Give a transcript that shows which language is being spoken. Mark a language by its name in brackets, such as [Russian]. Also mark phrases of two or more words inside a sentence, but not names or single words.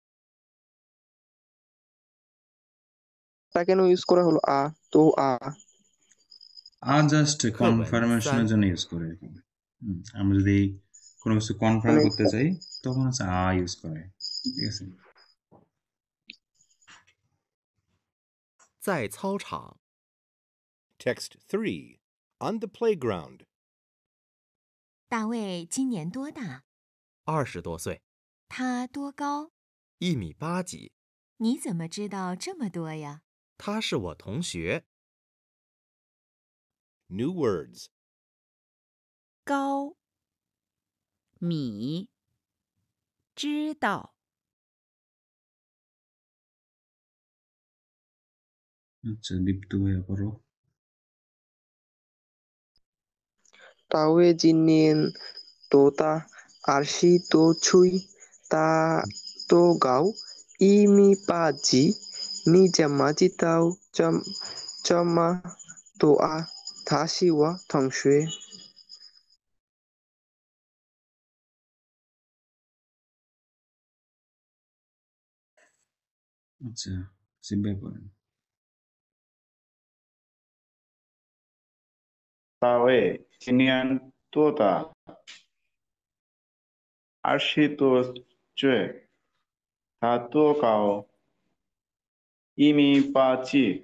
[Bangla] তা কেন ইউজ করা হলো তো জাস্ট [Chinese] 课文 [Bangla] কনফার্মেশনের 3， জন্য ইউজ করে আর কি। আমরা যদি কোনো কিছু কনফার্ম মানে করতে চাই তখন হচ্ছে ইউজ করে, ঠিক আছে। [Chinese] 在操场， [English] Text 3. On the playground. [Chinese] 大卫今年多大？ 20多岁，他多高？ 1米8几。你怎么知道这么多呀？他是我同学。 [English] New words. [Chinese] 高米知道 [Bangla] আচ্ছা দীপ্ত ভাইয়া করো। [Chinese] 大卫今年多大？20多岁。他多高？1米8几。你怎么知道这么多啊？他是我同学。 [Bangla] আচ্ছা সিম্বাই পড়েন। [Chinese] 大卫今年多大？20多岁。他多高？1米8几。